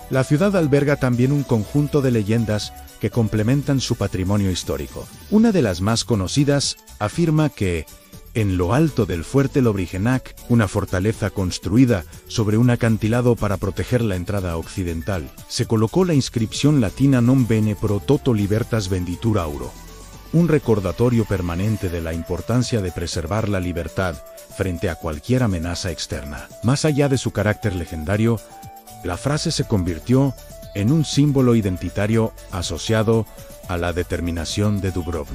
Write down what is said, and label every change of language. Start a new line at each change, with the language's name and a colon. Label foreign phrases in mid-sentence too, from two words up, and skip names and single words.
Spanish: La ciudad alberga también un conjunto de leyendas que complementan su patrimonio histórico. Una de las más conocidas afirma que, en lo alto del fuerte Lovrijenac, una fortaleza construida sobre un acantilado para proteger la entrada occidental, se colocó la inscripción latina
Latin: Non bene pro toto libertas venditur auro,
Spanish: un recordatorio permanente de la importancia de preservar la libertad frente a cualquier amenaza externa. Más allá de su carácter legendario, la frase se convirtió en un símbolo identitario asociado a la determinación de Dubrovnik.